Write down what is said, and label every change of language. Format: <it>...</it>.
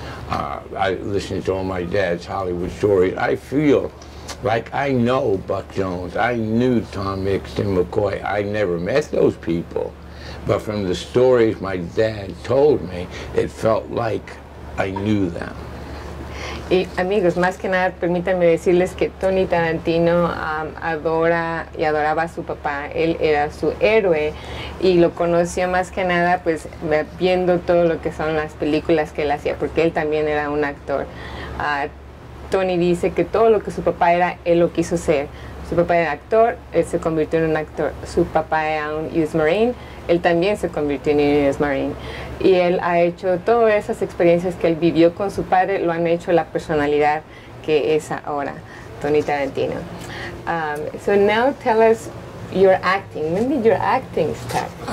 <en>I listened to all my dad's Hollywood stories. I feel like I know Buck Jones. I knew Tom Mix, Tim McCoy. I never met those people. But from the stories my dad told me, it felt like I knew them.</en> <es>Y amigos, más que nada, permítanme decirles que Toni Tarantino adora y adoraba a su papá. Él era su héroe y lo conoció más que nada pues viendo todo lo que son las películas que él hacía, porque él también era un actor. Toni dice que todo lo que su papá era, él lo quiso ser. Su papá era actor, él se convirtió en un actor. Su papá era un US Marine, él también se convirtió en un US Marine. Y él ha hecho todas esas experiencias que él vivió con su padre, lo han hecho la personalidad que es ahora, Toni Tarantino.</es> <en>So now tell us your acting. When did your acting start?</en>